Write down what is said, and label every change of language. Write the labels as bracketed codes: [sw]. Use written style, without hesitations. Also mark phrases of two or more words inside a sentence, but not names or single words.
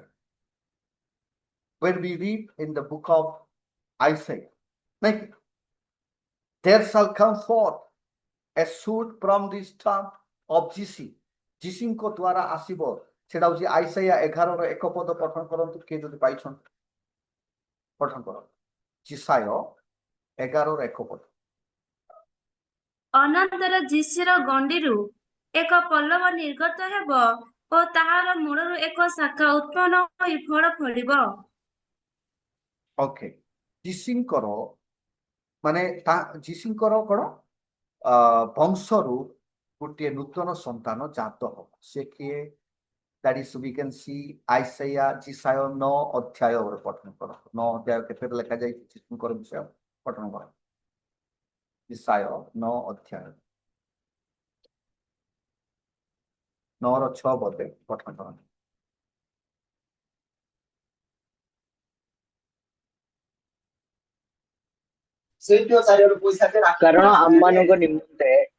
[en] When we read in the book of Isaiah, like there shall come forth a shoot from the stump of Jesse, [or] ଯୀଶୁଙ୍କ ଦ୍ୱାରା ଆସିବ, ସେଟା ହଉଛି ଆଇସାୟା 11 ର 1 ପଦ ପଠନ କରନ୍ତୁ, କିଏ ଯଦି ପାଇଛନ୍ତି ପଠନ କରନ୍ତୁ। ଯିଶାୟ 11 ର 1 ପଦ। ଅନନ୍ତର ଯୀଶୁର ଗଣ୍ଡିରୁ ଏକ ପଲ୍ଲବ ନିର୍ଗତ ହେବ ଓ ତାହାର ମୂଳରୁ ଏକ ଶାଖା ଉତ୍ପନ୍ନ ହୋଇ ଫଳ ଫଳିବ। ଓକେ, ଯୀଶୁଙ୍କର ମାନେ ଯୀଶୁଙ୍କର କଣ ବଂଶରୁ ଗୋଟିଏ ନୂତନ ସନ୍ତାନ ଜାତ ହବ। ସେ କିଏ? [en] That is, we can see Isaiah, [or] ଯିଶାୟ 9 ଅଧ୍ୟାୟରେ ପଠନ କର। 9 ଅଧ୍ୟାୟ କେତେରେ ଲେଖାଯାଇଛି ଯୀଶୁଙ୍କର ବିଷୟ ପଠନ କର। ଯିଶାୟ 9 ଅଧ୍ୟାୟ 9 ର 6 ପଦରେ ପଠନ କରନ୍ତୁ। କାରଣ ଆମମାନଙ୍କ ନିମନ୍ତେ